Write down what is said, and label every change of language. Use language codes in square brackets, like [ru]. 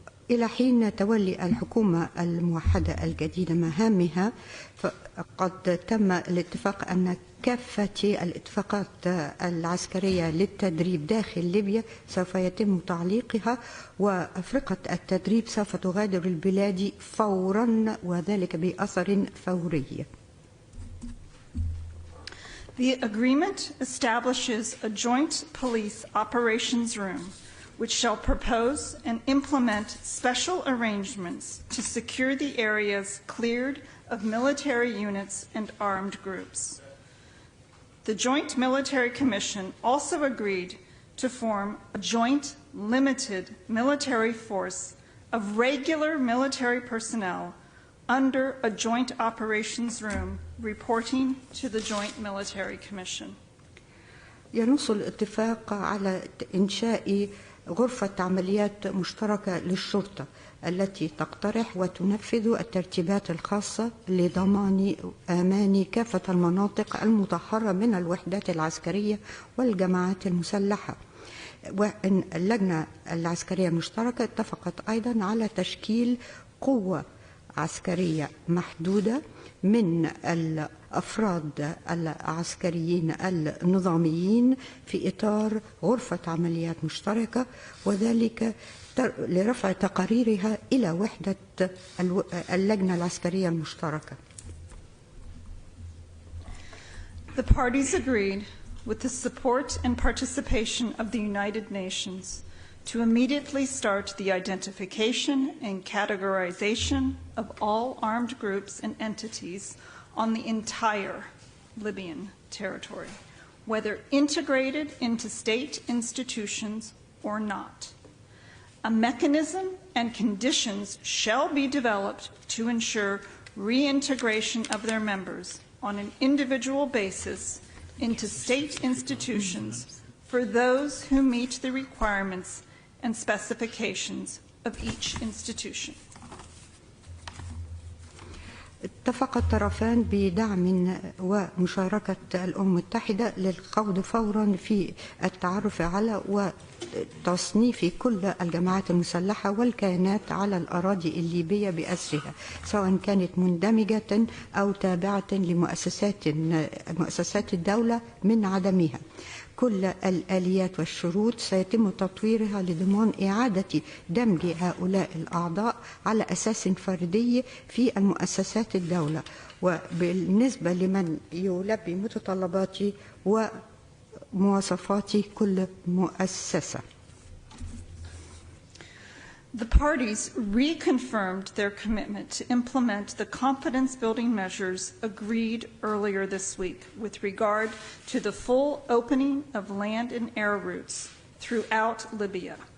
[ar] إلى حين تولي الحكومة الموحدة الجديدة مهامها، فقد تم الاتفاق أن كافة الاتفاقات العسكرية للتدريب داخل ليبيا سوف يتم تعليقها، وأفرقة التدريب سوف تغادر البلاد فورا، وذلك بأثر فوري. [en] The agreement establishes a joint police operations room which shall propose and implement special arrangements to secure the areas cleared of military units and armed groups. The Joint Military Commission also agreed to form a joint limited military force of regular military personnel under a joint operations room reporting to the Joint Military Commission. [ar] ينص الاتفاق على إنشاء غرفة عمليات مشتركة للشرطة التي تقترح وتنفذ الترتيبات الخاصة لضمان أمان كافة المناطق المطهرة من الوحدات العسكرية والجماعات المسلحة. واللجنة العسكرية المشتركة اتفقت أيضا على تشكيل قوة عسكرية محدودة من الأفراد العسكريين النظاميين في إطار غرفة عمليات مشتركة، وذلك لرفع تقاريرها إلى وحدة اللجنة العسكرية المشتركة. [en] The parties agreed, with the support and participation of the United Nations, to immediately start the identification and categorization of all armed groups and entities on the entire Libyan territory, whether integrated into state institutions or not. A mechanism and conditions shall be developed to ensure reintegration of their members on an individual basis into state institutions for those who meet the requirements and specifications of each institution. [ar] اتفق الطرفان بدعم ومشاركة الأمم المتحدة للخوض فورا في التعرف على وتصنيف كل الجماعات المسلحة والكيانات على الأراضي الليبية بأسرها، سواء كانت مندمجة أو تابعة لمؤسسات الدولة من عدمها. كل الآليات والشروط سيتم تطويرها لضمان إعادة دمج هؤلاء الأعضاء على أساس فردي في المؤسسات الدولة، وبالنسبة لمن يلبي متطلبات ومواصفات كل مؤسسة. [en] The parties reconfirmed their commitment to implement the confidence-building measures agreed earlier this week with regard to the full opening of land and air routes throughout Libya.